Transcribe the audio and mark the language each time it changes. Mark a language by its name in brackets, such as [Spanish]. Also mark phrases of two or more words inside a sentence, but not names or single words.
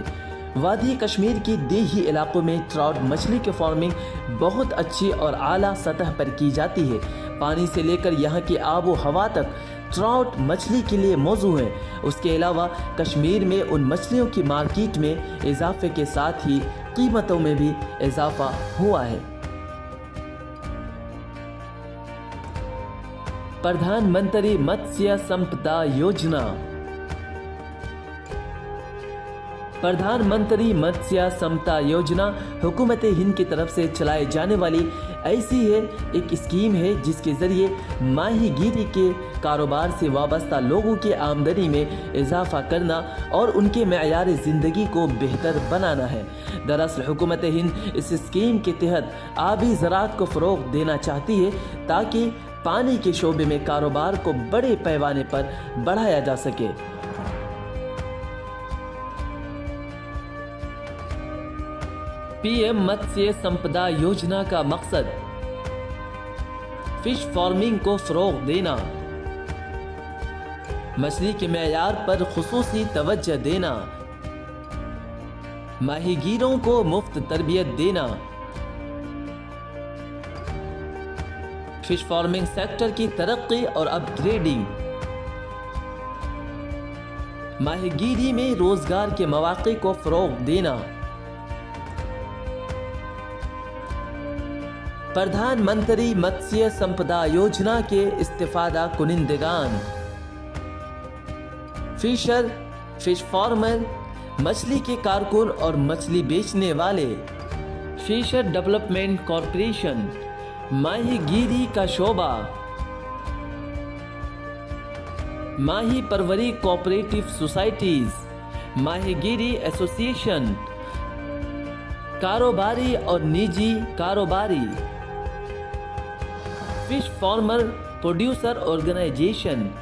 [Urdu] وادی کشمیر کی دیہی علاقوں میں ٹراؤٹ مچھلی کی فارمنگ بہت اچھی اور اعلیٰ سطح پر کی جاتی ہے۔ پانی سے لے کر یہاں کی آب و ہوا تک ٹراؤٹ مچھلی کے لیے موزوں ہے۔ اس کے علاوہ کشمیر میں ان مچھلیوں کی مارکیٹ میں اضافے کے ساتھ ہی قیمتوں میں بھی اضافہ ہوا ہے۔ پردھان منتری متسیہ سمپدا یوجنا۔ پردھان منتری متسیہ سمپدا یوجنا حکومت ہند کی طرف سے چلائے جانے والی ایسی ایک اسکیم ہے جس کے ذریعے ماہی گیری کے کاروبار سے وابستہ لوگوں کی آمدنی میں اضافہ کرنا اور ان کے معیار زندگی کو بہتر بنانا ہے۔ دراصل حکومت ہند اس اسکیم کے تحت آبی زراعت کو فروغ دینا چاہتی ہے تاکہ پانی کے شعبے میں کاروبار کو بڑے پیمانے پر بڑھایا جا سکے۔ پی ایم متسیہ سمپدا یوجنا کا مقصد فش فارمنگ کو فروغ دینا، مچھلی کے معیار پر خصوصی توجہ دینا، ماہی گیروں کو مفت تربیت دینا، فش فارمنگ سیکٹر کی ترقی اور اپ گریڈنگ، ماہی گیری میں روزگار کے مواقع کو فروغ دینا، پردھان منتری متسیہ سمپدا یوجنا کے استفادہ کنندگان، فشر، فش فارمر، مچھلی کے کارکن اور مچھلی بیچنے والے، فشر ڈیولپمنٹ کارپوریشن، ماہی گیری کا شعبہ، ماہی پروری کوآپریٹو سوسائٹیز، ماہی گیری ایسوسی ایشن، کاروباری اور نجی کاروباری، فش فارمر پروڈیوسر آرگنائزیشن۔